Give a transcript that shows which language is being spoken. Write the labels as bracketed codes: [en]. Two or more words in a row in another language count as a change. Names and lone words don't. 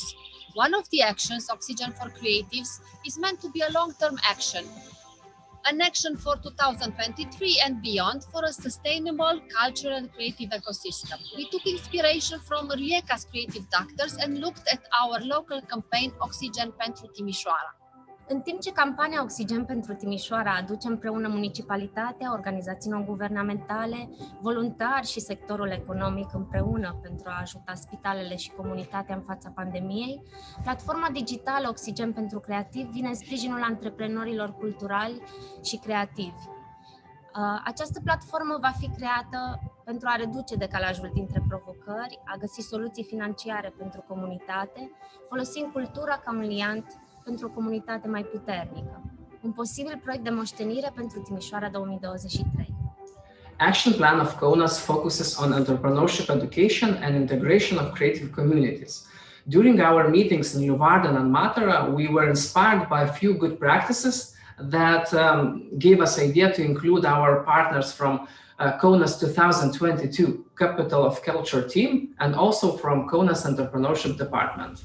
[en] One of the actions, Oxygen for Creatives, is meant to be a long-term action, an action for 2023 and beyond for a sustainable cultural and creative ecosystem. We took inspiration from Rijeka's creative doctors and looked at our local campaign Oxygen pentru Timișoara. [ro] În timp ce campania Oxigen pentru Timișoara aduce împreună municipalitatea, organizații non-guvernamentale, voluntari și sectorul economic împreună pentru a ajuta spitalele și comunitatea în fața pandemiei, platforma digitală Oxigen pentru Creativ vine în sprijinul antreprenorilor culturali și creativi. Această platformă va fi creată pentru a reduce decalajul dintre provocări, a găsi soluții financiare pentru comunitate, folosind cultura ca un liant pentru o comunitate mai puternică. Un posibil proiect de moștenire pentru Timișoara 2023. [en] action plan of KONAS focuses on entrepreneurship education and integration of creative communities. During our meetings in Leeuwarden and Matera, we were inspired by a few good practices that gave us idea to include our partners from KONAS 2022 Capital of Culture team and also from KONAS Entrepreneurship Department.